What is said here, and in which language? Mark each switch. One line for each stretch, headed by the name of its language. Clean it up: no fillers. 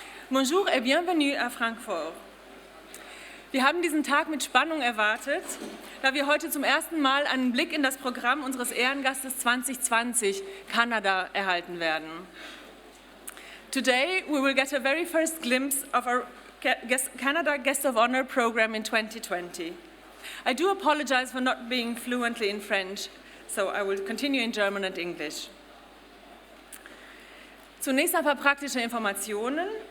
French: Bonjour et bienvenue à Francfort.
German: Wir haben diesen Tag mit Spannung erwartet, da wir heute zum ersten Mal einen Blick in das Programm unseres Ehrengastes 2020, Kanada, erhalten werden.
English: Today we will get a very first glimpse of our Canada Guest of Honor program in 2020. I do apologize for not being fluently in French, so I will continue in German and English.
German: Zunächst ein paar praktische Informationen.